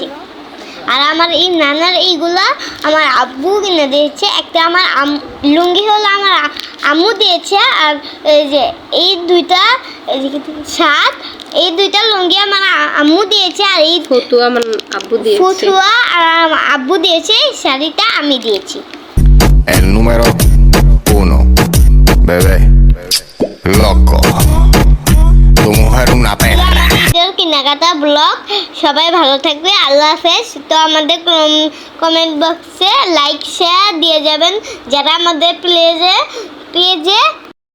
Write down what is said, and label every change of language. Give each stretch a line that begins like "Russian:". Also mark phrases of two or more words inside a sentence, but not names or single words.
Bangla: আর আমার এই নানার এইগুলা আমার আব্বু কিনে দিয়েছে। একটা আমার লুঙ্গি হলো আমার আম্মু দিয়েছে, আর এই যে এই দুইটা শার্ট, এই দুইটা লুঙ্গি আমার আম্মু দিয়েছে, আর এই ফতুয়া আমার আব্বু দিয়েছে। ফতুয়া আর আব্বু দিয়েছে, শাড়িটা আমি দিয়েছি।
Spanish: El número uno, bebé, loco. Tu mujer una perra.
Bangla: কেনাকাটা ব্লগ। সবাই ভালো থাকবে, আল্লাহ হাফেজ। তো আমাদের কমেন্ট বক্সে
English: like share
Bangla: দিয়ে যাবেন যারা আমাদের পেজে